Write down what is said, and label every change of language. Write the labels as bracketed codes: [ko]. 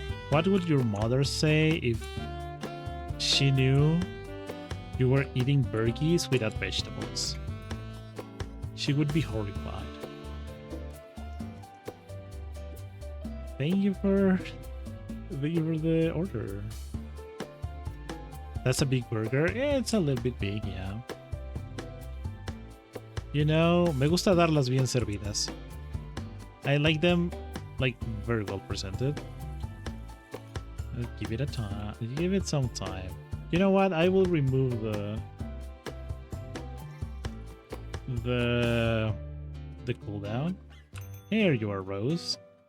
[en] What would your mother say if she knew you were eating burgies without vegetables? She would be horrified. Thank you for the order. That's a big burger. It's a little bit big, yeah. You know, [es] me gusta darlas bien servidas. [en] I like them like very well presented. Give it a time. Give it some time. You know what? I will remove the cooldown. Here you are, Rose.